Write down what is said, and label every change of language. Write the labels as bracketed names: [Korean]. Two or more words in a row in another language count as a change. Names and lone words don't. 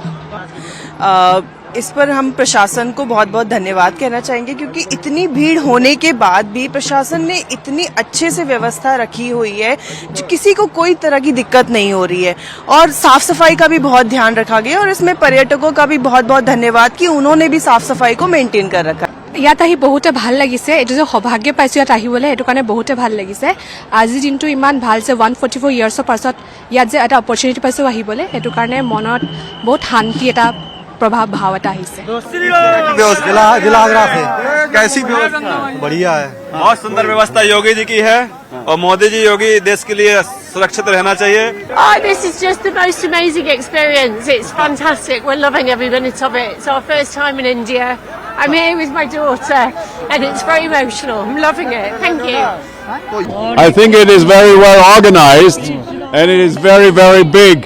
[Hindi] इस पर हम प्रशासन को बहुत बहुत धन्यवाद कहना चाहेंगे, क्योंकि इतनी भीड़ होने के बाद भी प्रशासन ने इतनी अच्छे से व्यवस्था रखी हुई है, किसी को कोई तरह की दिक्कत नहीं हो रही है। और साफ सफाई का भी बहुत ध्यान रखा गया, और इसमें पर्यटकों का भी बहुत बहुत धन्यवाद कि उन्होंने भी साफ सफाई को मेंटेन कर रखा। [Assamese] ইয়াত আহি বহুতে ভাল লাগিছে। এইটো যে সৌভাগ্য পাইছো ইয়াত আহিবলৈ, এইটো কাৰণে বহুতে ভাল লাগিছে। আজিৰ দিনটো ইমান ভাল যে 144 ইয়াৰ্ছৰ পাছত ইয়াত যে এটা অপৰচুনিটি পাইছো আহিবলৈ, সেইটো কাৰণে মনত বহুত শান্তি এটা [Hindi] प्रभाव भाव आता है। कैसी व्यवस्था? बढ़िया है, बहुत सुंदर व्यवस्था योगी जी की है, और मोदी जी योगी देश के लिए सुरक्षित रहना चाहिए। [English] Oh, this is just the most amazing experience. It's fantastic. We're loving every minute of it. It's our first time in India. I'm here with my daughter and it's very emotional. I'm loving it. Thank you. I think it is very well organized and it is very, very big.